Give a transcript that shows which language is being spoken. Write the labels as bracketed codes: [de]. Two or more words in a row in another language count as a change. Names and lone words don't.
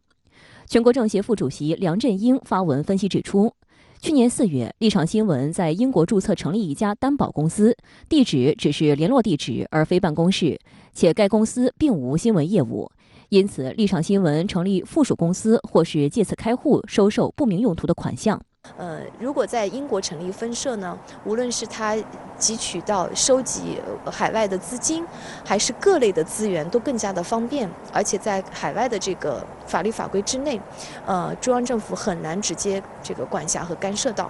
[zh] 全國政協副主席梁振英發文分析指出，去年4月，立場新聞在英國註冊成立一家擔保公司，地址只是聯絡地址而非辦公室，且該公司並無新聞業務。因此，立場新聞成立附屬公司或是借此開戶收受不明用途的款項。如果在英国成立分社呢，无论是它汲取到收集海外的资金，还是各类的资源，都更加的方便，而且在海外的这个法律法规之内，中央政府很难直接这个管辖和干涉到。